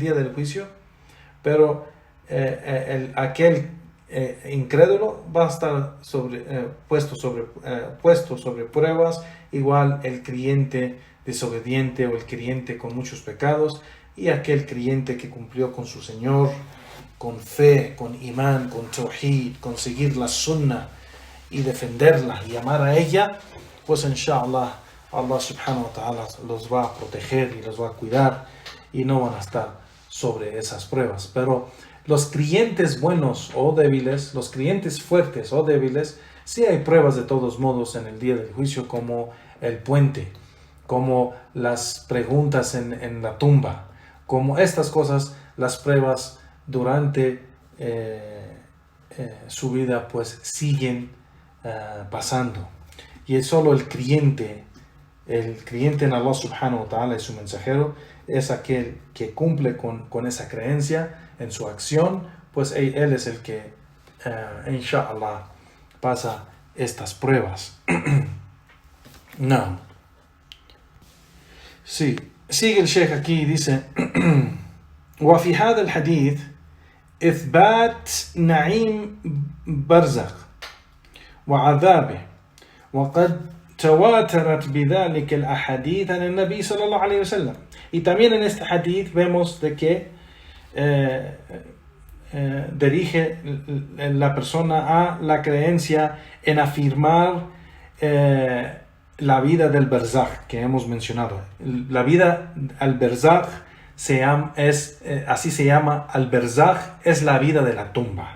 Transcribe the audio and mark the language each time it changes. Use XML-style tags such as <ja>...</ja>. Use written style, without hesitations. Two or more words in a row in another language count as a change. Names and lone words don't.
<es>día del juicio, pero aquel incrédulo va a estar puesto sobre pruebas, igual el creyente desobediente o el creyente con muchos pecados, y aquel creyente que cumplió con su Señor con fe, con imán, con tawhid, con seguir la sunnah y defenderla y amar a ella, pues</es> <ar>إن شاء الله الله سبحانه وتعالى</ar> <es>los va a proteger y los va a cuidar y no van a estar sobre esas pruebas. Pero los creyentes buenos o débiles, los creyentes fuertes o débiles, sí hay pruebas de todos modos en el día del juicio, como el puente, como las preguntas en la tumba, como estas cosas, las pruebas durante su vida pues siguen pasando. Y es solo el creyente en</es> <ar>الله سبحانه وتعالى</ar> <es>y su mensajero es aquel que cumple con esa creencia en su acción, pues él es el que inshallah pasa estas pruebas. No. Sí, sigue el Sheikh aquí y dice</es> <ar>وفي هذا الحديث إثبات نعيم برزخ وعذابه وقد تواترت بذلك الأحاديث عن النبي صلى الله عليه وسلم.</ar> <es>Y también en este hadith vemos de que dirige la persona a la creencia en afirmar la vida del Barzakh que hemos mencionado. La vida al Barzakh así se llama, al Barzakh es la vida de la tumba.</es>